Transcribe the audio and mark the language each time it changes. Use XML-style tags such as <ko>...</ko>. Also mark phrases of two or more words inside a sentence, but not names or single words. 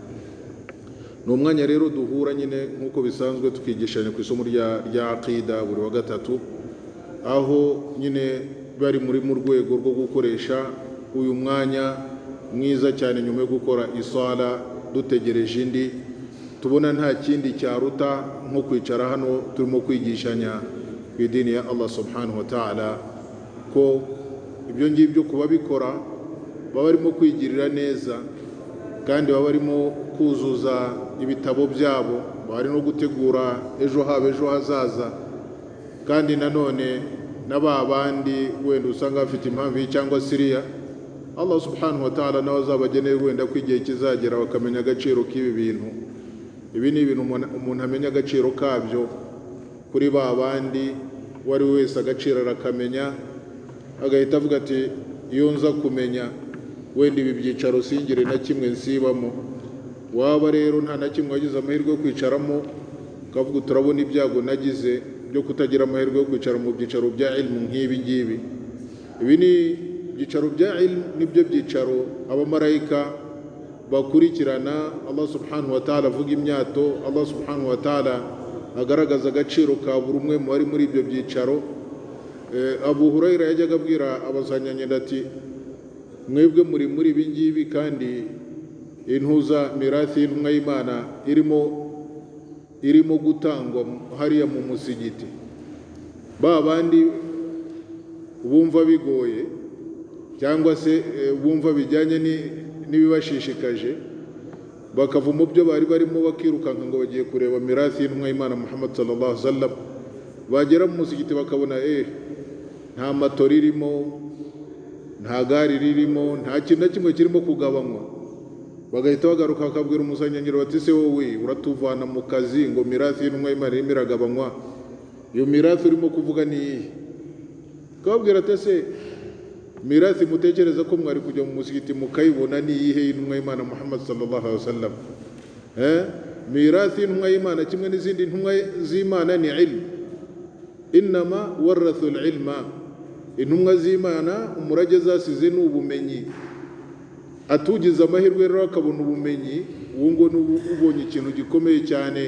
<rw>Ni umwanya rero duhura nyine nk'uko bisanzwe tukigishanya ku isomo rya aqida buri wa gatatu, aho nyine bari mu rwego rwo gukoresha uyu mwanya mwiza cyane nyuma yo gukora isala dutegereje indi, tubona nta kindi cyaruta nko kwicara hano turimo kwigishanya ku idini ya</rw> <ar>الله سبحانه وتعالى,</ar> <rw>ko ibyo ngibyo kuba bikora baba barimo kwigirira neza, kandi baba barimo kuzuza ibitabo byabo, bari no gutegura ejo habo ejo hazaza, kandi nanone n'aba bandi wenda usanga bafite impamvu cyangwa siriya,</rw> <ar>الله سبحانه وتعالى</ar> <rw>nawe azabagenera wenda ko igihe kizagera bakamenya agaciro k'ibi bintu. Ibi ni ibintu umuntu amenya agaciro kabyo kuri ba bandi, wari wese agaciro arakamenya, agahita avuga ati iyo nza kumenya wenda ibi byicaro singire na kimwe nsibamo. Waba rero nta na kimwe wagize amahirwe yo kwicaramo, ukavuga turabona ibyago nagize byo kutagira amahirwe yo kwicara mu byicaro bya ilmu nk'ibi ngibi. Ibi ni ibyicaro bya ilmu, nibyo byicaro abamarayika bakurikirana</rw> <ar>الله سبحانه وتعالى</ar> <rw>avuga imyato,</rw> <ar>الله سبحانه وتعالى</ar> <rw>agaragaza agaciro ka buri umwe mu bari muri ibyo byicaro. Abu Hurayra yajyaga abwira abazanyanyenda ati mwebwe muri ibi ngibi, kandi intuza mirathi y'intumwa y'Imana irimo gutangwa hariya mu musigiti. Ba bandi bumva bigoye cyangwa se bumva bijyanye n'ibibashishikaje, bakava mu byo bari barimo bakirukanka ngo bagiye kureba mirathi y'intumwa y'Imana Muhammad</rw> <ar>صلى الله عليه وسلم,</ar> <rw>bagera mu musigiti bakabona nta matori irimo, nta gari ririmo, nta kintu na kimwe kirimo kugabanywa, bagahita bagaruka bakabwira umusanyanyiro bati se wowe uratuvana mu kazi ngo mirathi y'intumwa y'Imana irimo iragabanywa, iyo mirathi urimo kuvuga ni iyihe? Kababwira ati se mirathi mutekereza ko mwari kujya mu musigiti mukayibona ni iyihe y'intumwa y'Imana Muhammad</rw> <ar>صلى الله عليه وسلم?</ar> <rw>Mirathi y'intumwa y'Imana kimwe n'izindi ntumwa z'Imana ni ilmu,</rw> <ar>إنما ورثوا العلم.</ar> <rw>Intumwa z'Imana umurage zasize ni ubumenyi. Atugize amahirwe rero akabona ubumenyi, uwo ngo ubonye ikintu gikomeye cyane.</rw>